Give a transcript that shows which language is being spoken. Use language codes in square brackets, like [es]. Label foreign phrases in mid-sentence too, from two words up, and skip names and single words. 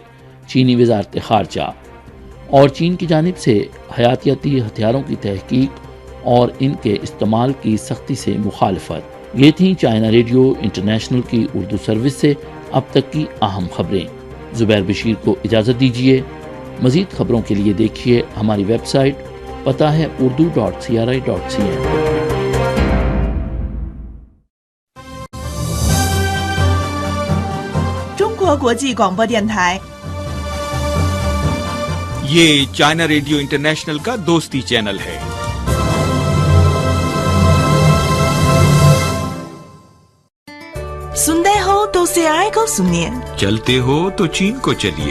[ur] چینی وزارت خارجہ اور چین کی جانب سے حیاتیاتی ہتھیاروں کی تحقیق اور ان کے استعمال کی سختی سے مخالفت. یہ تھی چائنا ریڈیو انٹرنیشنل کی اردو سروس سے اب تک کی اہم خبریں. زبیر بشیر کو اجازت دیجیے. مزید خبروں کے لیے دیکھیے ہماری ویب سائٹ، پتہ ہے urdu.cri.cn. [zh] 国国际广播电台。 [ur] یہ چائنا ریڈیو انٹرنیشنل کا دوستی چینل ہے. سنتے ہو تو CRI کو سنیے, چلتے ہو تو چین کو چلیے.